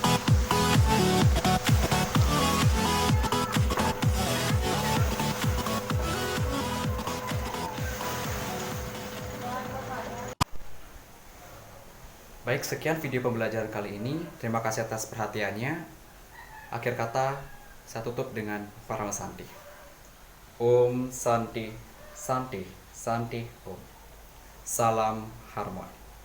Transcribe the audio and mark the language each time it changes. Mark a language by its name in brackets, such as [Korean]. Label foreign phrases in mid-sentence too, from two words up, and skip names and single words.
[Indonesian] Baik, sekian video pembelajaran kali ini. Terima kasih atas perhatiannya. Akhir kata, saya tutup dengan Parama Santi. [Sanskrit] Om Santi, Santi, Santi, Om. [Indonesian] Salam Harmoni.